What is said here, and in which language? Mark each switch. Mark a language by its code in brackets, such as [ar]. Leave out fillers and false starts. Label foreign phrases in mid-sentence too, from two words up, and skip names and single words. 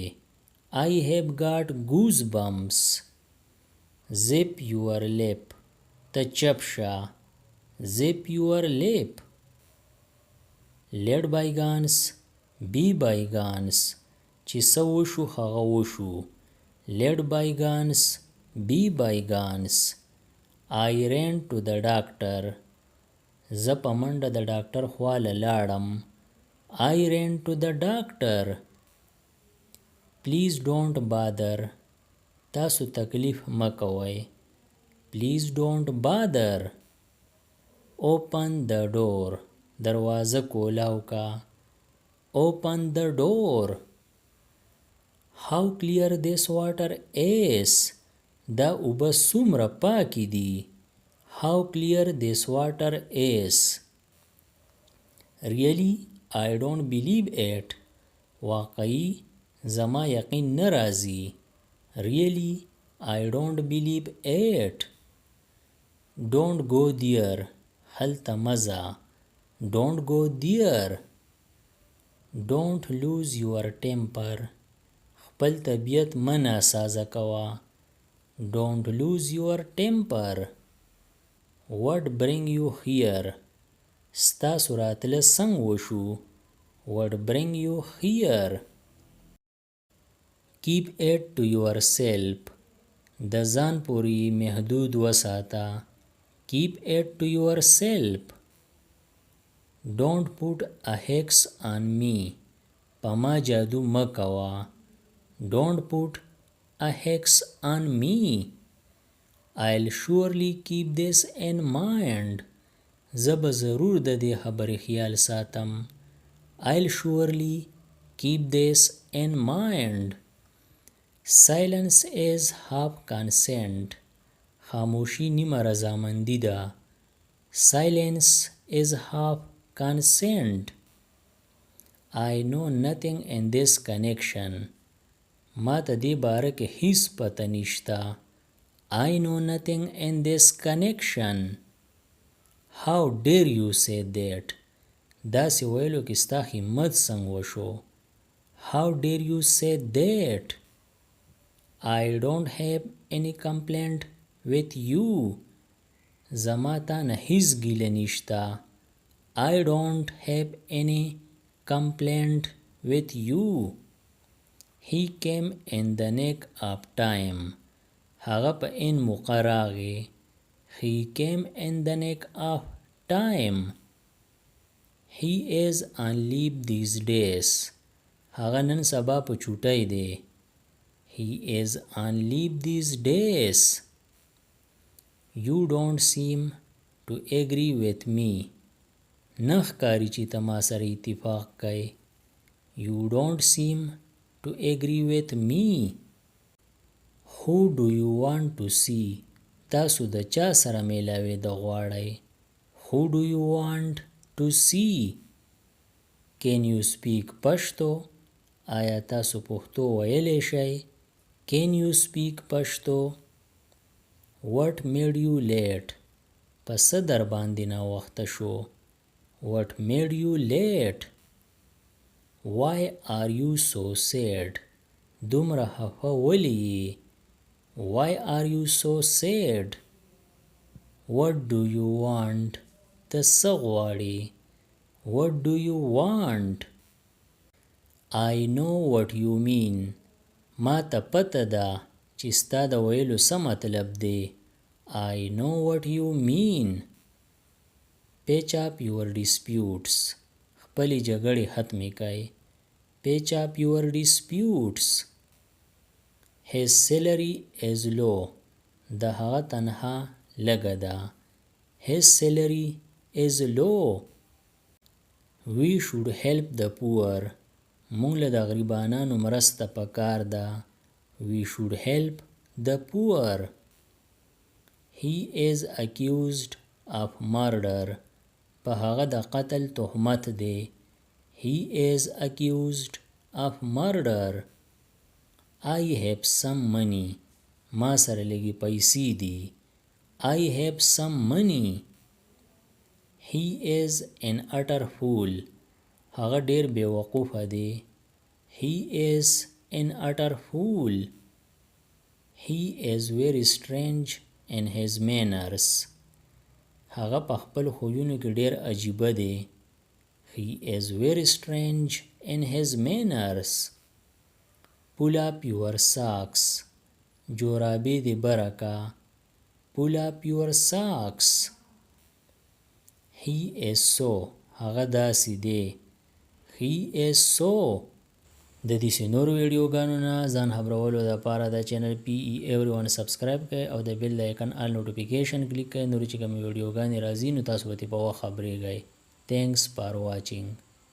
[en] I have got goosebumps. Zip your lip. [ps] ته چپ شه. [en] Zip your lip. Let bygones be bygones. [ps] چې څه وشو هغه وشو. [en] Let bygones be bygones. I ran to the doctor. [ps] زه په منډه د ډاکټر خواله لاړم. [en] I ran to the doctor. Please don't bother. [ps] تاسو تکلیف مه کوئ. [en] Please don't bother. Open the door. [ps] دروازه کولاو کا. [en] Open the door. How clear this water is. [ps] دا اوبه څومره پاکې دي. [en] How clear this water is. Really, I don't believe it. [ps] واقعي زما یقین نه راځي. [en] Really, I don't believe it. Don't go there. [ps] هلته مزه. [en] Don't go there. Don't lose your temper. [ps] خپل طبیعت مه ناسازه کوه. [en] Don't lose your temper. What bring you here. [ps] ستاسو راتله څنګه وشو. [en] What bring you here. Keep it to yourself. [ps] د ځان پورې محدود وساته. [en] Keep it to yourself. Don't put a hex on me. [ps] په ما جادو مه کوه. [en] Don't put a hex on me. I'll surely keep this in mind. [ps] زه به ضرور د دې خبرې خیال ساتم. [en] I'll surely keep this in mind. Silence is half consent. [ps] خاموشی نیمه رضامندی ده. [en] Silence is half consent. I know nothing in this connection. [ps] ما ته دې باره کې هیڅ پته نشته. [en] I know nothing in this connection. How dare you say that. [ps] داسې ویلو کې ستا همت څنګه وشو. [en] How dare you say that. I don't have any complaint with you. [ps] زما تا نه هیڅ ګیله نشته. [en] I don't have any complaint with you. He came in the nick of time. [ps] هغه په ان موقع راغی. [en] He came in the nick of time. He is on leave these days. [ps] هغه نن سبا په چوټۍ دی. [en] He is on leave these days. You don't seem to agree with me. [ps] نه ښکاري چې ته ما سره اتفاق کوې. [en] You don't seem to agree with me. Who do you want to see. [ps] تاسو د چا سره میلاوې د غواړئ. [en] Who do you want to see. Can you speak پښتو. [ps] آیا تاسو پښتو ویلی شئ. [en] Can you speak پښتو. What made you late. [ps] پس در باندې ناوخته شو. [en] What made you late. Why are you so sad. [ps] دومره خفه ولې. [en] Why are you so sad. What do you want. [ps] ته څه غواړې. [en] What do you want. I know what you mean. [ps] ما ته پته ده چې ستا د ویلو څه مطلب دی. [en] I know what you mean. Patch up your disputes. [ps] خپلې جګړې ختمې کړئ. [en] Patch up your disputes. His salary is low. [ps] د هغه تنخوا لږه ده. [en] His salary is low. We should help the poor. [ps] مونږ له د غریبانانو مرسته پکار ده. [en] We should help the poor. He is accused of murder. [ps] په هغه د قتل تهمت دی. [en] He is accused of murder. I have some money. [ps] ما سره لږې پیسې دي. [en] I have some money. He is an utter fool. [ps] هغه ډیر بیوقوفه دی. [en] He is an utter fool. He is very strange in his manners. [ps] هغه په خپل خویونو کې ډیر عجیبه دی. [en] He is very strange in his manners. Pull up your socks. [ps] جورابې دې برکه. [en] Pull up your socks. He is so. [ps] هغه داسې دی. [en] He is so. [ps] د دې نورو ویډیوګانو نه ځان خبرولو لپاره د چینل پی ای ایوریون سبسکرایب کړئ او د بیل د آیکن [en] all notification [ps] کلیک کړئ. نور چې کوم ویډیوګانې راځي نو تاسو به په وخت خبرېږئ. [en] Thanks for watching.